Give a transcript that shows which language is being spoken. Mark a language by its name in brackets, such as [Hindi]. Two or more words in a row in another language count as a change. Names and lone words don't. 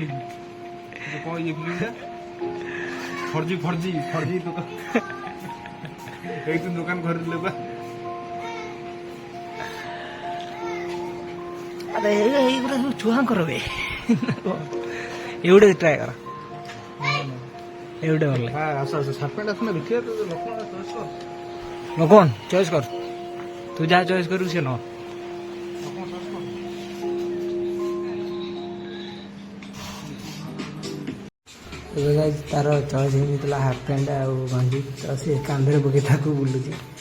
[Hindi] फर्जी फर्जी फर्जी दुकान घर अरे छुआ कर ये ट्राए कर [Odia] ଏଇଟା ଭଲ ଲାଗେ। ଆସ ଆସ [English] shirt pant [Odia] ଆସୁନା ଦେଖିବା ତ ଲୋକମାନେ ଚଏସ୍ କର କଣ ଚଏସ୍ କର, ତୁ ଯାହା ଚଏସ୍ କରିବୁ ସେ ନ ଏବେ ଗାଇଜ ତାର ଚଏସ୍ ହେଇଯାଇଥିଲା [English] half pant [Odia] ଆଉ ଗଞ୍ଜି, ତ ସେ କାନ୍ଧରେ ପକେଇ ତାକୁ ବୁଲୁଛି।